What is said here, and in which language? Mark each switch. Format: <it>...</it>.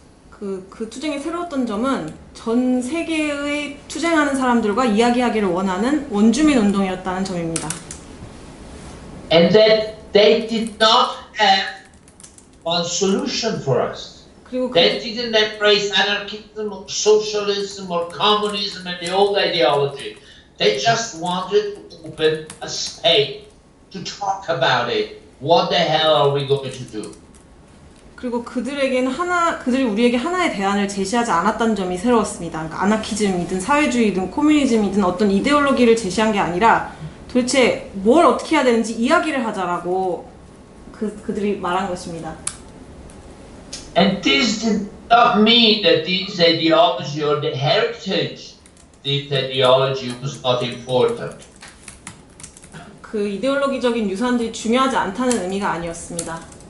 <ko>그 투쟁의 새로웠던 점은 전 세계의 투쟁하는 사람들과 이야기하기를 원하는 원주민 운동이었다는 점입니다.</ko> <en>And that they did not have one solution for us.</en> <ko>그리고</ko> <en>They didn't embrace anarchism or socialism or communism and the old ideology. They just wanted to open a space to talk about it. What the hell are we going to do?</en> <ko>그리고 그들이 우리에게 하나의 대안을 제시하지 않았다는 점이 새로웠습니다. 그러니까 아나키즘이든 사회주의든 코뮤니즘이든 어떤 이데올로기를 제시한 게 아니라 도대체 뭘 어떻게 해야 되는지 이야기를 하자라고 그들이 말한 것입니다.</ko> <en>And this did not mean that this ideology or the heritage, this ideology was not important.</en> <ko>그 이데올로기적인 유산들이 중요하지 않다는 의미가 아니었습니다.</ko>